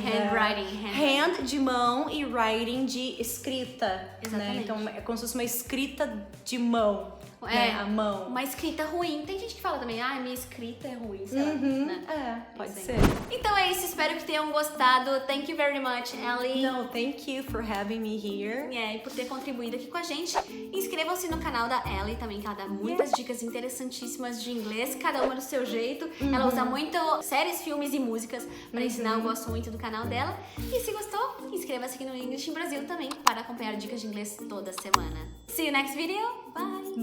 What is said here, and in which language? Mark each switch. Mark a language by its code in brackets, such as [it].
[en] Handwriting, [pt] Né? Hand de mão e writing de escrita. Né? Exatamente. Então é como se fosse uma escrita de mão. Né? A mão. Uma escrita ruim. Tem gente que fala também, minha escrita é ruim, sei lá, né? Pode Sim. ser. Então é isso, espero que tenham gostado. [en] Thank you very much, Ellie. No, thank you for having me here. [pt] E por ter contribuído aqui com a gente. Inscrevam-se no canal da Ellie também, que ela dá muitas dicas interessantíssimas de inglês, cada uma do seu jeito. Ela usa muito séries, filmes e músicas para ensinar. Eu gosto muito do canal dela. E se gostou, inscreva-se aqui no English in Brasil também para acompanhar dicas de inglês toda semana. [en] See you next video. Bye!